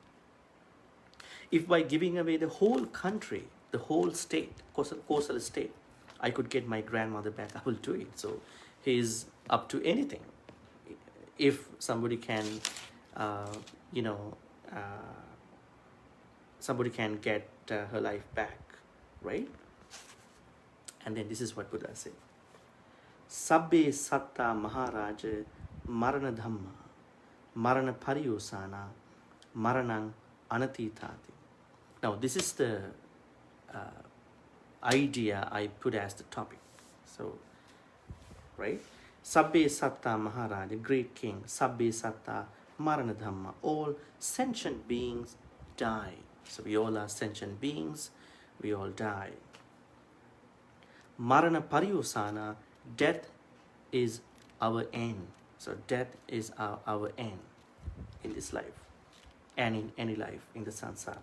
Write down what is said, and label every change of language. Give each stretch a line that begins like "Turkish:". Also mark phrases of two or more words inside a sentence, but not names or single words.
English: If by giving away the whole country, the whole state, Kosala state, I could get my grandmother back, I will do it. So he's up to anything. If somebody can, somebody can get her life back, right? And then this is what Buddha said.
Pali: Sabbe satta maharaja marana dhamma marana pariyosana maranang anatitati.
English: Now this is the idea I put as the topic. So, right?
Pali: Sabbe satta maharaja,
English: great king.
Pali: Sabbe satta marana dhamma.
English: All sentient beings die. So we all are sentient beings. We all die.
Pali: Marana pariyosana,
English: death is our end. So death is our end in this life and in any life in the samsara.